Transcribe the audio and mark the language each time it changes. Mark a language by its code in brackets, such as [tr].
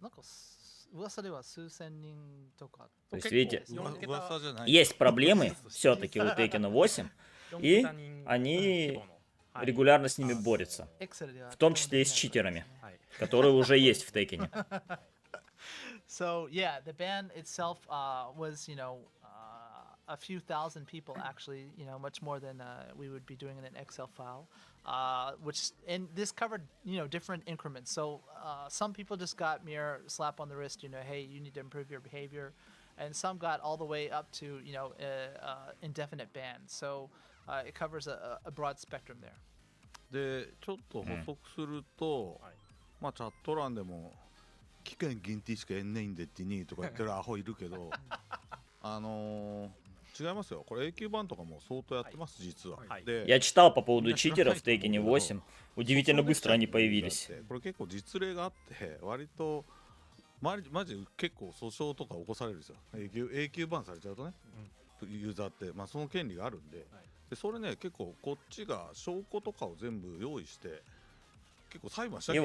[ja] なんか噂では数千人とか。 [ru] То есть, видите, есть проблемы все-таки у Tekken 8, и они регулярно с ними борются. В том числе и с читерами, которые уже есть в Tekken. [en] So yeah, the ban itself was, you know, a few thousand people actually, you know, much more than we would be doing in an Excel file, and this covered, you know, different increments. So some people just got mere slap on the wrist, you know, hey, you need to improve your behavior, and some got all the way up to, you know, indefinite ban. So it covers a broad spectrum there. [ja] でちょっと補足すると、チャット欄でも期間限定しかやんないんでってにとか言ってるアホいるけど違いますよ。これ A 級版とかも相当やってます実は。 [ru] Я читал по поводу читеров в Tekken 8. Удивительно быстро они появились. [ja] これ結構実例があって割とマジ結構訴訟とか起こされるんですよ。 A 級版されちゃうとね、ユーザーってその権利があるんで、それね結構こっちが証拠とかを全部用意して結構裁判しな И きゃい